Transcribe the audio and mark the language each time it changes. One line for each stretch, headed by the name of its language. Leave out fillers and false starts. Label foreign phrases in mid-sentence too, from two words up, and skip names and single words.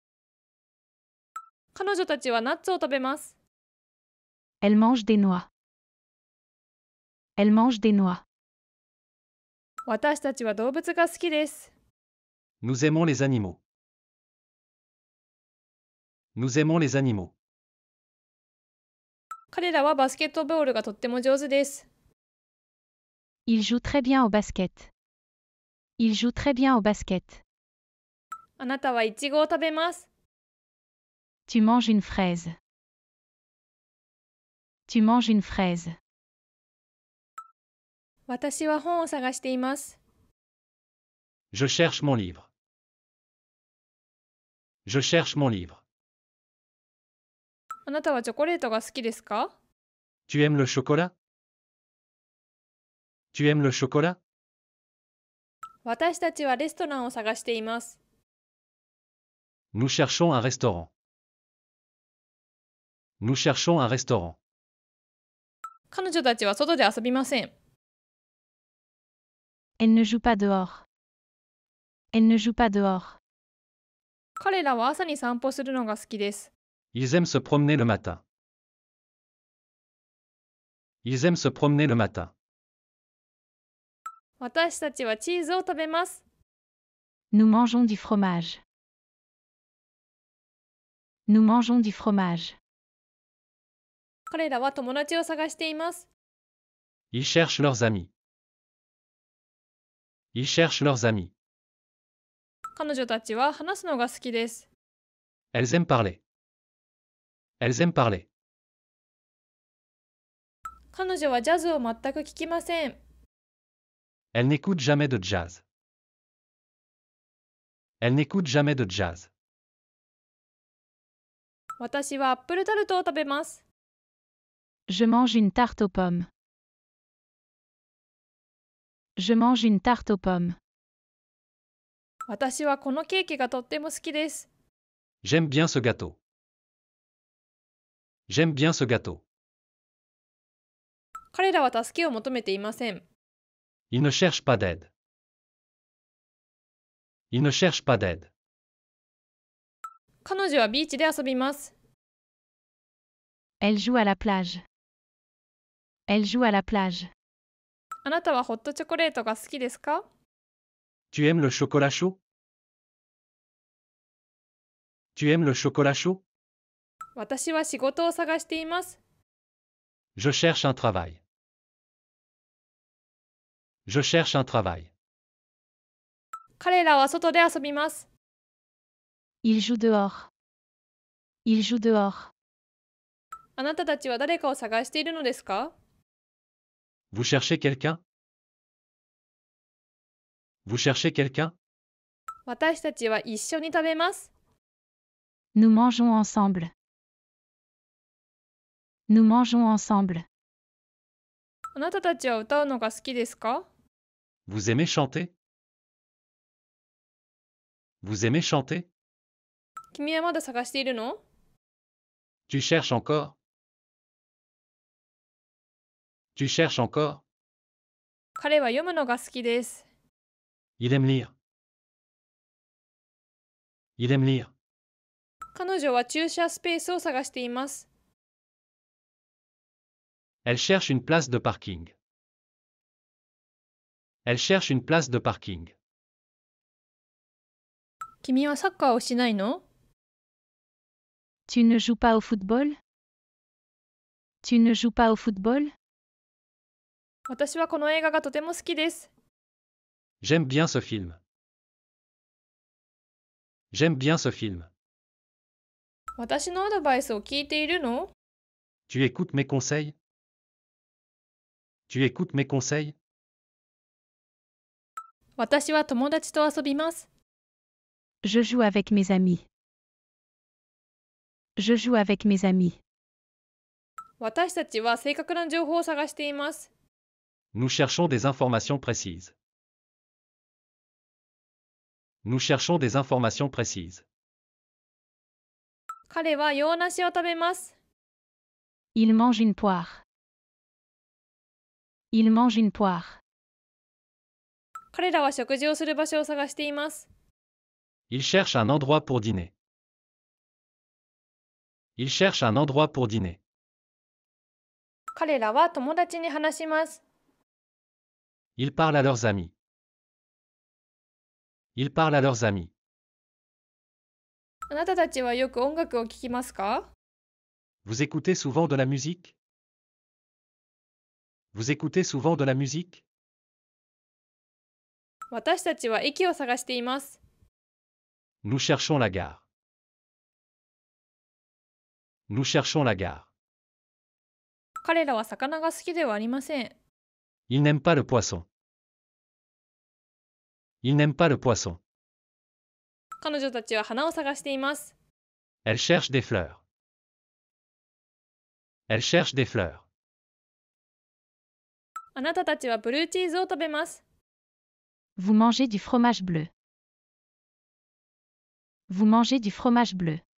Japanese: 彼女たちはナッツを食べます。
French: Elle mange des noix. Elle mange des noix.
Japanese: 私たちは動物が好きです。
French: Nous aimons les animaux. Nous aimons les animaux.
Japanese: 彼らはバスケットボールがとっても上手です。
French: Il joue très bien au basket. Il joue très bien au basket.
Japanese: あなたはイチゴを食べます。
French: Tu manges une fraise. Tu manges une fraise.
Japanese: 私は本を探しています。
French: Je cherche mon livre. Je cherche mon livre.
Japanese: あなたはチョコレートが好きですか？
French: Tu aimes le chocolat? Tu aimes le chocolat?
Japanese: 私たちはレストランを探しています。
French: Nous cherchons un restaurant. Nous cherchons un restaurant.
Japanese: 彼女たちは外で遊びません。
French: Elle ne joue pas dehors. Elle ne joue pas dehors.
Japanese: 彼らは朝に散歩するのが好きです。
French: Ils aiment se promener le matin. Ils aiment se promener le matin.
Japanese: 私たちはチーズを食べます。
French: Nous mangeons du fromage. Nous mangeons du fromage.
Japanese: 彼らは友達を探しています。
French: Ils cherchent leurs amis. Ils cherchent leurs amis.
Japanese: 彼女たちは話すのが好きです。
French: Elles aiment parler. Elles aiment parler.
Japanese: 彼女はジャズを全く聞きません。
French: Elles n'écoutent jamais de jazz. Elles n'écoutent jamais de jazz.
Japanese: 私はアップルタルトを食べます。
French: Je mange une tarte aux pommes. Je mange une tarte aux pommes.
Japanese: 私はこのケーキがとっても好きです。
French: J'aime bien ce gâteau. J'aime bien ce gâteau.
Japanese: 彼らは助けを求めていません。
French: Ils ne cherchent pas d'aide. Ils ne cherchent pas d'aide.
Japanese: 彼女はビーチで遊びます。
French: Elle joue à la plage. Elle joue à la plage.
Japanese: あなたはホットチョコレートが好きですか？
French: Tu aimes le chocolat chaud? Tu aimes le chocolat chaud?
Japanese: 私は仕事を探しています。
French: Je cherche un travail. Je cherche un travail.
Japanese: 彼らは外で遊びます。
French: Il joue dehors. Il joue dehors.
Japanese: あなたたちは誰かを探しているのですか？
French: Vous cherchez quelqu'un? Vous cherchez quelqu'un?
Japanese: 私たちは一緒に食べます。
French: Nous mangeons ensemble. Nous mangeons ensemble.
Japanese: あなたたちは歌うのが好きですか？
French: Vous aimez chanter? Vous aimez chanter?
Japanese: 君はまだ探しているの？
French: Tu cherches encore? Tu cherches encore?
Japanese: 彼は読むのが好きです。
French: Il aime lire. Il aime lire.
Japanese: 彼女は駐車スペースを探しています。
French: Elle cherche une place de parking. Elle cherche une place de parking.
Japanese: 君はサッカーをしないの？
French: Tu ne joues pas au football? Tu ne joues pas au football?
Japanese: 私はこの映画がとても好きです。
French: J'aime bien ce film. J'aime bien ce film.
Japanese: 私のアドバイスを聞いているの？
French: Tu écoutes mes conseils? Tu écoutes mes conseils?
Japanese: 私は友達と遊びます。
French: Je joue avec mes amis. Je joue avec mes amis.
Japanese: 私たちは正確な情報を探しています。
French: Nous cherchons des informations précises. Nous cherchons des informations précises.
Japanese: 彼は洋梨を食べます。
French: Il mange une poire. Il mange une poire.
Japanese: 彼らは食事をする場所を探しています。
French: Il cherche un endroit pour dîner. Il cherche un endroit pour dîner.
Japanese: 彼らは友達に話します。
French: Ils parlent à leurs amis. Ils parlent à leurs amis.
Japanese: あなたたちはよく音楽を聴きますか？
French: Vous écoutez souvent de la musique? Vous écoutez souvent de la musique?
Japanese: 私たちは駅を探しています。
French: Nous cherchons la gare. Nous cherchons la gare.
Japanese: 彼らは魚が好きではありません。
French: Ils n'aiment pas le poisson. Ils n'aiment pas le poisson.
Japanese: 彼女たちは花を探しています。
French: Elle cherche des fleurs. Elle cherche des fleurs.
Japanese: あなたたちはブルーチーズを食べます。
French: Vous mangez du fromage bleu. Vous mangez du fromage bleu.